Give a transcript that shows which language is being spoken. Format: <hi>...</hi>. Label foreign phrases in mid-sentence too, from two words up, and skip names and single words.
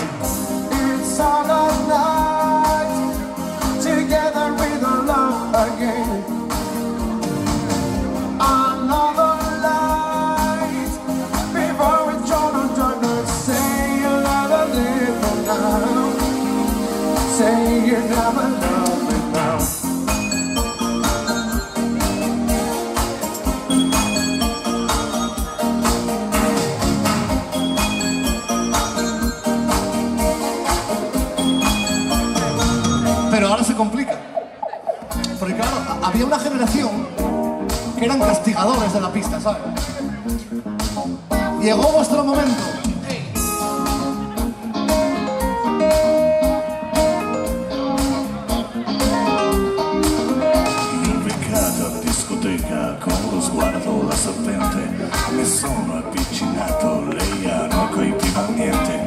<en>It's all of night, together with our love again. Another light, before we turn on darkness. Say you'll never leave me now. Say you're never love me now.</en> <es>Pero ahora se complica. Porque claro, había una generación que eran castigadores de la pista, ¿sabes? Llegó vuestro momento.</es> <it>Impiccato a discoteca con lo sguardo da serpente. Mi sono avvicinato, lei non colpiva niente.</it>